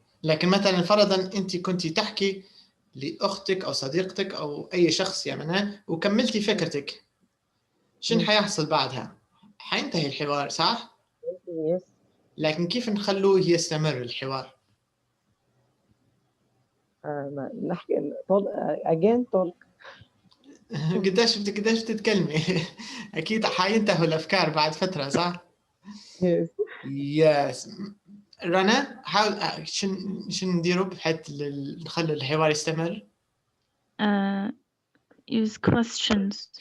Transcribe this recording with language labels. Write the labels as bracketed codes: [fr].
[ar] لكن مثلا فرضا أنت كنتي تحكي لأختك أو صديقتك أو أي شخص يعني وكملتي فكرتك. شنو حيحصل بعدها؟ حينتهي الحوار صح؟ [en] Yes. [ar] لكن كيف نخلوه يستمر الحوار؟ نحكي [en] again talk. [ar] قديش بتتكلمي؟ أكيد حينتهوا الأفكار بعد فترة صح؟ [en] Yes. Yes. [ar] رنا حاول شو نديروا بحيث نخلي الحوار يستمر؟ [en] Use questions.